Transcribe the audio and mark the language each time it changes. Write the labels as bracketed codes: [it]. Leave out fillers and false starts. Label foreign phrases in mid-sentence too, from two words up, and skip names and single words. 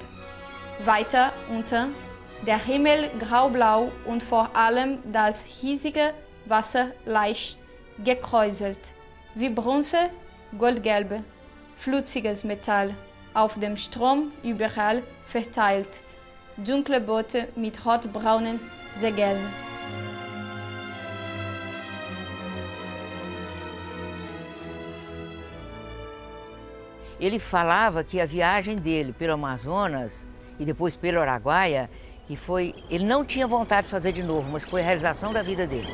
[de] Weiter unten, der Himmel graublau und vor allem das hiesige Wasser leicht gekräuselt, wie Bronze, goldgelb, flutziges Metall, auf dem Strom überall verteilt. Dunkle Boote mit rotbraunen Segeln. [pt] Ele falava que a viagem dele pelo Amazonas e depois pelo Araguaia, ele não tinha vontade de fazer de novo, mas foi a realização da vida dele.